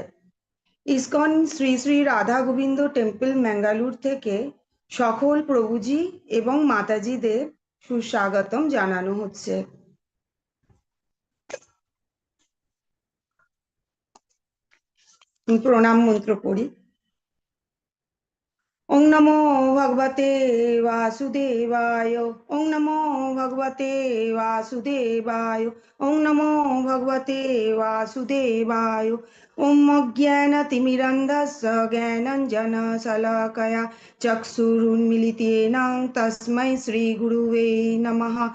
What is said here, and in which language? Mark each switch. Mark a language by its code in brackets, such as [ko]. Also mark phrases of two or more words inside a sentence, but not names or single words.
[bn] ইসকন শ্রী শ্রী রাধা গোবিন্দ টেম্পল ম্যাঙ্গালোর থেকে সকল প্রভুজি এবং মাতাজিদের সুস্বাগতম জানানো হচ্ছে। প্রণাম মন্ত্র পড়ি। [sa] ओं नमो भगवते वासुदेवाय। ओं नमो भगवते वासुदेवाय। ओं नमो भगवते वासुदेवाय। ओम अज्ञानतिमिरन्धस्य ज्ञानाञ्जनशलाकया चक्षुरुन्मीलितेन तस्मै श्रीगुरुवे नमः।